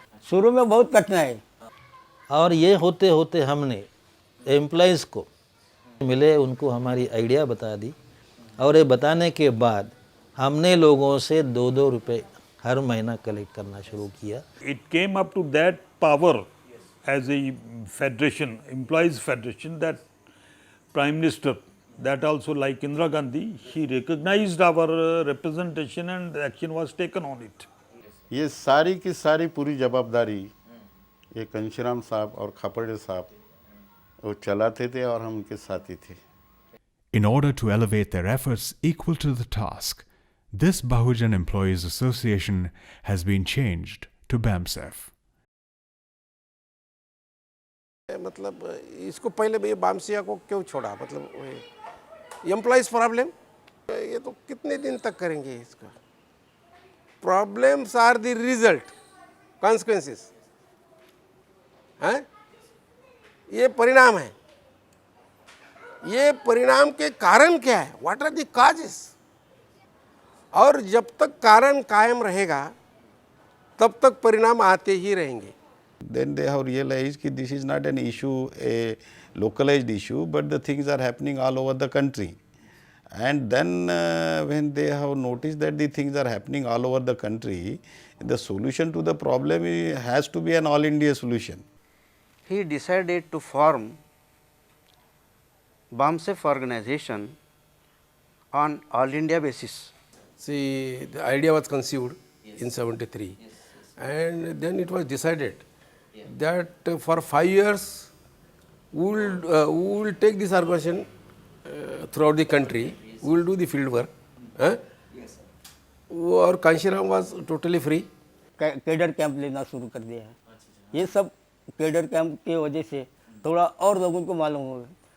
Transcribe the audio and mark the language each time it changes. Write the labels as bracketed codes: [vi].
[hi] शुरू में बहुत कठिनाई, और ये होते होते हमने एम्प्लॉइज़ को मिले, उनको हमारी आइडिया बता दी और ये बताने के बाद हमने लोगों से 2-2 रुपए हर महीना कलेक्ट करना शुरू किया। [en] It came up to that power as a federation, employees federation, that Prime Minister, that also like Indira Gandhi, he recognized our representation and action was taken on it. [hi] ये सारी की सारी पूरी जवाबदारी ये घनश्याम साहब और खापर्डे साहब वो चलाते थे और हम उनके साथी थे। [en] In order to elevate their efforts equal to the task, this Bahujan Employees Association has been changed to BAMSEF. [hi] मतलब इसको पहले ये बामसिया को क्यों छोड़ा, मतलब एम्प्लॉइज प्रॉब्लम ये तो कितने दिन तक करेंगे इसका। [en] problems are the result, consequences हैं, [hi] ये परिणाम है। ये परिणाम के कारण क्या है, [en] what are the causes, [hi] और जब तक कारण कायम रहेगा तब तक परिणाम आते ही रहेंगे। [en] Then they have realized that this is not an issue, a localized issue, but the things are happening all over the country. And then when they have noticed that the things are happening all over the country, the solution to the problem has to be an all India solution. He decided to form BAMSEF organization on all India basis. See, the idea was conceived in 73, and then it was decided that for 5 years we will take this organization throughout the country, we will do the field work. और Kanshiram was totally free. [hi] Cadre camp लेना शुरू कर दिया है। ये सब cadre camp की वजह से थोड़ा और लोगों को मालूम हो गया।